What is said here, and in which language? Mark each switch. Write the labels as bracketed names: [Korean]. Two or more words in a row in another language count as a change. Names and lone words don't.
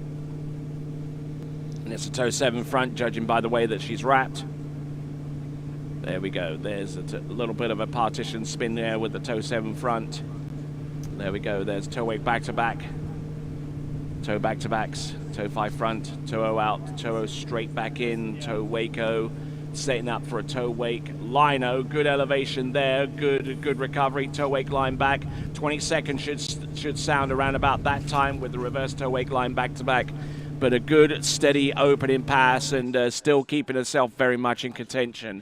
[English] And it's a toe 7 front, judging by the way that she's wrapped. There we go. There's a little bit of a partition spin there with the toe 7 front. There we go. There's toe wake back-to-back. Toe back-to-backs. Toe 5 front. Toe O out. Toe O straight back in. Toe wake O. Setting up for a toe wake line O. Good elevation there. Good recovery. Toe wake line back. 20 seconds should sound around about that time with the reverse toe wake line back-to-back. But a good, steady opening pass and still keeping herself very much in contention.